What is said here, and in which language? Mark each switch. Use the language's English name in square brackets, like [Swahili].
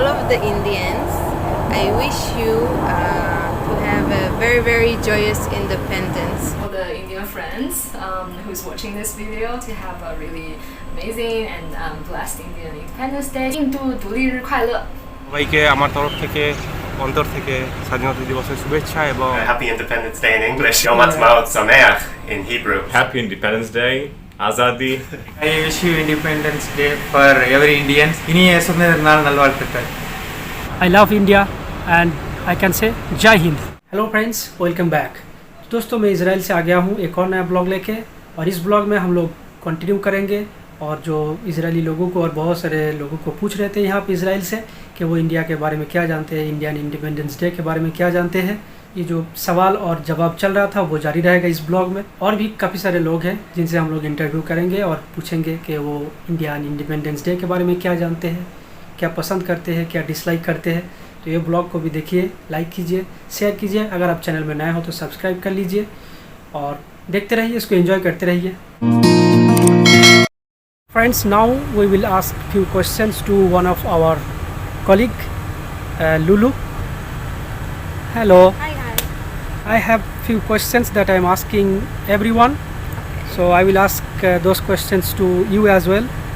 [English] the Indians, I wish you to have a very, very joyous independence. All the Indian friends who's watching this video to have a really amazing and blessed Indian Independence Day. [Chinese] 印度独立日快乐 [Bangla] সবাইকে আমার তরফ থেকে অন্তর থেকে স্বাধীনতা দিবসের শুভেচ্ছা এবং [English] Happy Independence Day in English. [Hebrew] Yom Ha'atzmaut Sameach [English] in Hebrew. Happy Independence Day, Azadi. I wish you Independence Day for every Indians. [Tamil] இனிய சுதந்திர நாள் நல்வாழ்த்துக்கள். [English] I love India and I can say Jai Hind. Hello friends, welcome back. [Hindi] दोस्तों मैं Israel से आ गया हूँ एक और नया ब्लॉग लेके और इस ब्लॉग में हम लोग कंटिन्यू करेंगे और जो इजरायली लोगों को और बहुत सारे लोगों को पूछ रहे थे यहाँ पे इज़राइल से कि वो इंडिया के बारे में क्या जानते हैं, इंडियन इंडिपेंडेंस डे के बारे में क्या जानते हैं। ये जो सवाल और जवाब चल रहा था वो जारी रहेगा इस ब्लॉग में। और भी काफ़ी सारे लोग हैं जिनसे हम लोग इंटरव्यू करेंगे और पूछेंगे कि वो इंडियन इंडिपेंडेंस डे के बारे में क्या जानते हैं, क्या पसंद करते हैं, क्या डिसलाइक करते हैं। तो ये ब्लॉग को भी देखिए, लाइक कीजिए, शेयर कीजिए। अगर आप चैनल में नए हो तो सब्सक्राइब कर लीजिए और देखते रहिए, इसको एंजॉय करते रहिए। [English] Friends, now we will ask few questions to one of our colleague, Lulu. Hello. Hi. I have few questions that I am asking everyone. So I will ask those questions to you as well.